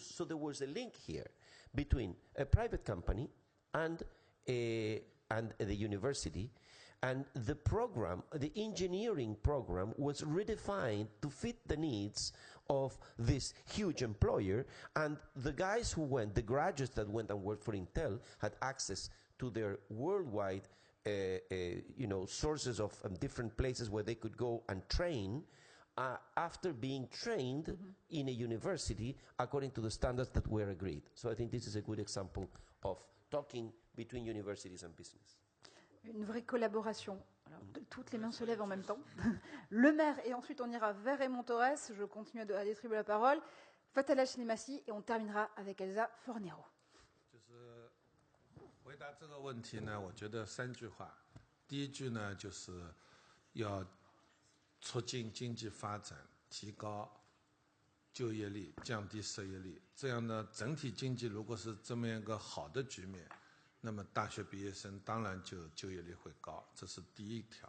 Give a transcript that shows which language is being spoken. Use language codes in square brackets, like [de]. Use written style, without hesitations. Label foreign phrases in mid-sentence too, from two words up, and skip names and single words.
[en] So there was a link here between a private company and the university, and the program, the engineering program, was redefined to fit the needs of this huge employer, and the guys who went, the graduates that went and worked for Intel, had access to their worldwide sources of different places where they could go and train after being trained mm-hmm. in a university according to the standards that were agreed. So I think this is a good example of talking between universities and business. [fr] Une vraie collaboration. Alors, toutes les mains se lèvent en même temps. Le maire, et ensuite on ira vers Raymond Torres. Je continue à distribuer la parole. Fatala Slimasi, et on terminera avec Elsa Fornero. [zh] 回答这个问题呢，我觉得3句话。第一句呢，就是要促进经济发展，提高就业率，降低失业率。这样呢，整体经济如果是这么一个好的局面，那么大学毕业生当然就业率会高，这是第一条。